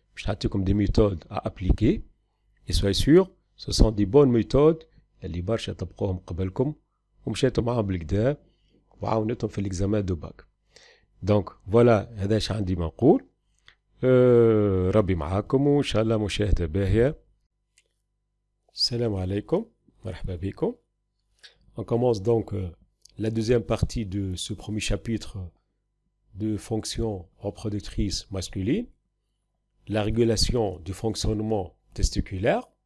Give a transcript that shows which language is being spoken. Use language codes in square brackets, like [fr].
[ar] باش نعطيكم [fr] des méthodes à appliquer et soyez sûr ce sont des bonnes méthodes [ar] اللي برشا طبقوهم قبلكم ومشيتوا معاهم بالكدا وعاونتهم في [fr] l'examen de bac. donc voilà [ar] هذا اش عندي ما نقول. ربي معاكم وإن شاء الله مشاهدة باهية. السلام عليكم، مرحبا بكم. [fr] On commence donc la deuxième partie de ce premier chapitre de fonction reproductrice masculine, la régulation du fonctionnement testiculaire.